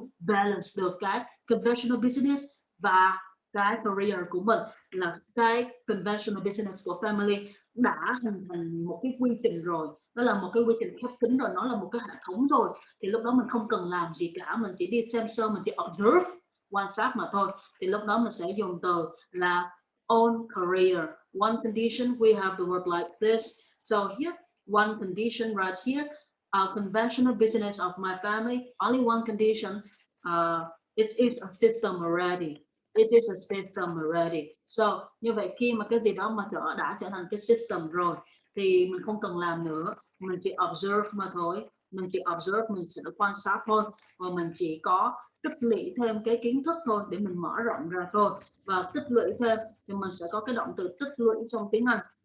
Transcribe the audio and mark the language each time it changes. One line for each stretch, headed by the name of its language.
Vietnamese: balance được cái conventional business và cái career của mình, là cái conventional business của family đã hình thành một cái quy trình rồi, đó là một cái quy trình khép kín rồi, nó là một cái hệ thống rồi, thì lúc đó mình không cần làm gì cả, mình chỉ đi xem sơ, mình chỉ observe, quan sát mà thôi. Thì lúc đó mình sẽ dùng từ là own career.
English: One condition, we have the word like this. So here, one condition right here, conventional business of my family, only one condition, it is a system already. It is a system already.
Vietnamese: So như vậy khi mà cái gì đó mà đã trở thành cái system rồi thì mình không cần làm nữa, mình chỉ observe mà thôi, mình chỉ observe, mình sẽ quan sát thôi, và mình chỉ có tích lũy thêm cái kiến thức thôi để mình mở rộng ra thôi. Và tích lũy thêm thì mình sẽ có cái động từ tích lũy trong tiếng Anh.